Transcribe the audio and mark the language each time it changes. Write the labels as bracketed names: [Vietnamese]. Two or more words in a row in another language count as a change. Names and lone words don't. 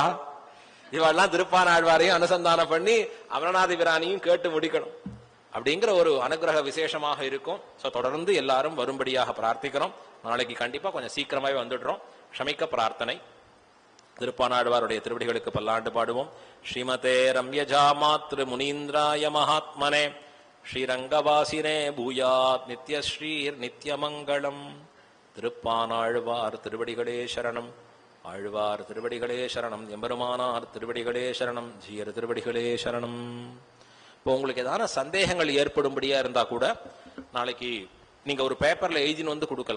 [Tamil] இவெல்லாம் திருப்பானாழ்வாரையும் அனுசந்தானம் பண்ணி அமலநாதிபிரானையும் கேட்டு முடிக்கணும் அப்படிங்கிற ஒரு அனுகிரக விசேஷமாக இருக்கும். தொடர்ந்து எல்லாரும் வரும்படியாக பிரார்த்திக்கிறோம். நாளைக்கு கண்டிப்பா கொஞ்சம் சீக்கிரமாவே வந்துடுறோம். க்ஷமிக்க பிரார்த்தனை. திருப்பானாழ்வாருடைய திருவடிகளுக்கு பல்லாண்டு பாடுவோம். [Sanskrit] श्रीमते रम्यजा मातृ मुनीन्द्राय महात्मने श्रीरङ्गवासिने भूयात् नित्यश्रीर् नित्यमङ्गलम्. [Tamil] திருப்பானாழ்வார் திருவடிகளே சரணம். ஆழ்வார் திருவடிகளே சரணம். எம்பெருமானார் திருவடிகளே சரணம். ஜீயர் திருவடிகளே சரணம். இப்போ உங்களுக்கு ஏதான சந்தேகங்கள் ஏற்படும்படியா இருந்தா கூட நாளைக்கு நீங்க ஒரு பேப்பர்ல எழுதின்னு வந்து கொடுக்கலாம்.